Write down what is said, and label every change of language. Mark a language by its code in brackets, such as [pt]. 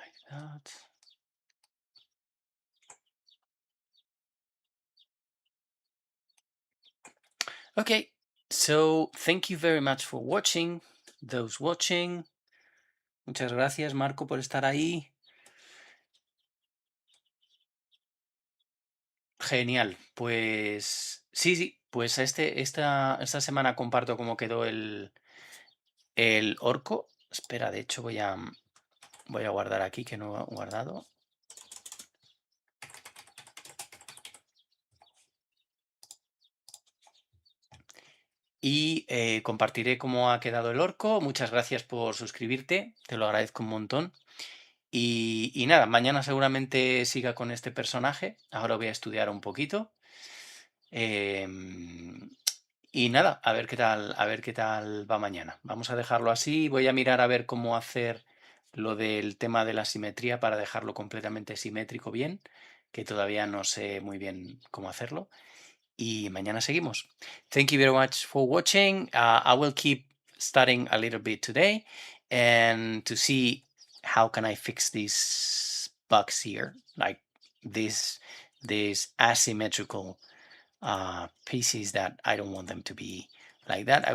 [en] that. Okay, so thank you very much for watching. Those watching. [es] Muchas gracias, Marco, por estar ahí. Genial, pues sí, pues esta semana comparto cómo quedó el orco. Espera, de hecho voy a guardar aquí, que no he guardado. Y compartiré cómo ha quedado el orco. Muchas gracias por suscribirte, te lo agradezco un montón. Y nada, mañana seguramente siga con este personaje. Ahora voy a estudiar un poquito. Em, y nada, a ver qué tal va mañana. Vamos a dejarlo así. Voy a mirar a ver cómo hacer lo del tema de la simetría para dejarlo completamente simétrico bien, que todavía no sé muy bien cómo hacerlo. Y mañana seguimos. [en] Thank you very much for watching. I will keep studying a little bit today and to see how can I fix these bugs here, like this asymmetrical pieces that I don't want them to be like that.